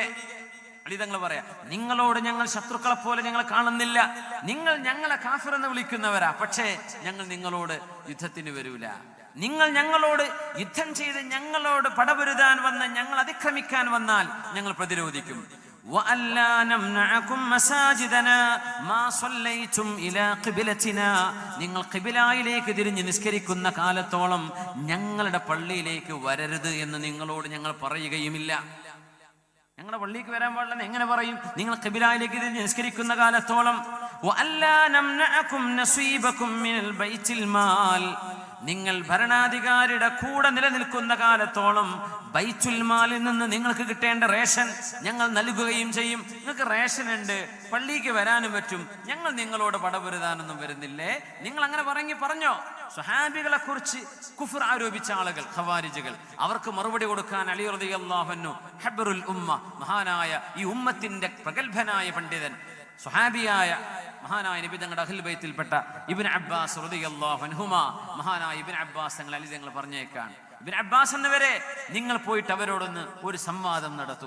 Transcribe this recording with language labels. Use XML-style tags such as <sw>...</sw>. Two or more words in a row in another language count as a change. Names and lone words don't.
<ml>അലി തങ്ങൾ പറയാ, നിങ്ങളോട് ഞങ്ങൾ ശത്രുക്കളെ പോലെ ഞങ്ങൾ കാണുന്നില്ല. നിങ്ങൾ ഞങ്ങളെ കാഫിർ എന്ന് വിളിക്കുന്നവരാ, പക്ഷേ ഞങ്ങൾ നിങ്ങളോട് യുദ്ധത്തിന് വരൂല. നിങ്ങൾ ഞങ്ങളോട് യുദ്ധം ചെയ്ത് ഞങ്ങളോട് പടപൊരുതാൻ വന്ന് ഞങ്ങൾ അതിക്രമിക്കാൻ വന്നാൽ ഞങ്ങൾ പ്രതിരോധിക്കും.</ml> <ar>وَأَلَّا نَمْنَعَكُمْ مَسَاجِدَنَا مَا صَلَّيْتُمْ إِلَى قِبْلَتِنَا.</ar> <ml>നിങ്ങൾ ഖിബിലയിലേക്ക് തിരിഞ്ഞ് നിസ്കരിക്കുന്ന കാലത്തോളം ഞങ്ങളുടെ പള്ളിയിലേക്ക് വരരുത് എന്ന് നിങ്ങളോട് ഞങ്ങൾ പറയുകയുമില്ല. ഞങ്ങളുടെ പള്ളിക്ക് വരാൻ പാടില്ലെന്ന് എങ്ങനെ പറയും? നിങ്ങൾ ഖിബിലയിലേക്ക് തിരിഞ്ഞ് നിസ്കരിക്കുന്ന കാലത്തോളം.</ml> <ar>وَأَلَّا نَمْنَعَكُمْ نَصِيبَكُمْ مِنَ الْبَيْتِ الْمَالِ.</ar> <ml>നിങ്ങൾ ഭരണാധികാരിയുടെ കൂടെ നിലനിൽക്കുന്ന കാലത്തോളം ബൈത്തുൽ മാലിൽ നിന്ന് നിങ്ങൾക്ക് കിട്ടേണ്ട റേഷൻ ഞങ്ങൾ നൽകുകയും ചെയ്യും. നിങ്ങൾക്ക് റേഷൻ ഉണ്ട്, പള്ളിക്ക് വരാനും പറ്റും. ഞങ്ങൾ നിങ്ങളോട് പടപൊരുതാനൊന്നും വരുന്നില്ലേ? നിങ്ങൾ അങ്ങനെ പറഞ്ഞോ? സ്വഹാബികളെ കുറിച്ച് കുഫർ ആരോപിച്ച ആളുകൾ ഖവാരിജുകൾ, അവർക്ക് മറുപടി കൊടുക്കാൻ അലി</ml> <ar>رضي الله عنه حبر الأمة,</ar> <ml>മഹാനായ ഈ ഉമ്മത്തിന്റെ പ്രഗൽഭനായ പണ്ഡിതൻ, സ്വഹാബിയായ മഹാനായ നബി തങ്ങളുടെ അഹ്ലുൽ ബൈത്തിൽപ്പെട്ട ഇബ്നു അബ്ബാസ്</ml> <ar>رضي الله عنهما,</ar> <ml>മഹാനായ ഇബ്നു അബ്ബാസ് തങ്ങൾ അലി തങ്ങൾ പറഞ്ഞേക്കാൻ, ഇബ്നു അബ്ബാസ് എന്നവരെ നിങ്ങൾ പോയിട്ട് അവരോടൊന്ന് ഒരു സംവാദം നടത്തൂ.</ml>